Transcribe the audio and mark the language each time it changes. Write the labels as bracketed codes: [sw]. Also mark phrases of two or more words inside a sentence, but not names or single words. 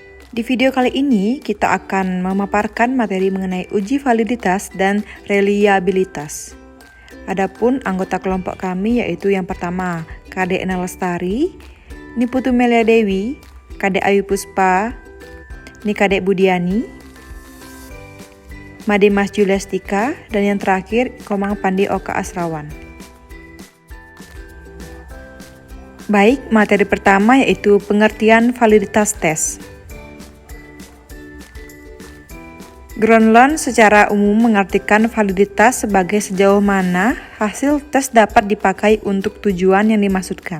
[id] Di video kali ini, kita akan memaparkan materi mengenai uji validitas dan reliabilitas. Adapun anggota kelompok kami yaitu yang pertama, Kade Ena Lestari, Niputu Melia Dewi, Kade Ayu Puspa, Nikade Budiani, Made Mas Juliastika, dan yang terakhir, Komang Pandi Oka Asrawan. Baik, materi pertama yaitu pengertian validitas tes. Gronlund secara umum mengartikan validitas sebagai sejauh mana hasil tes dapat dipakai untuk tujuan yang dimaksudkan.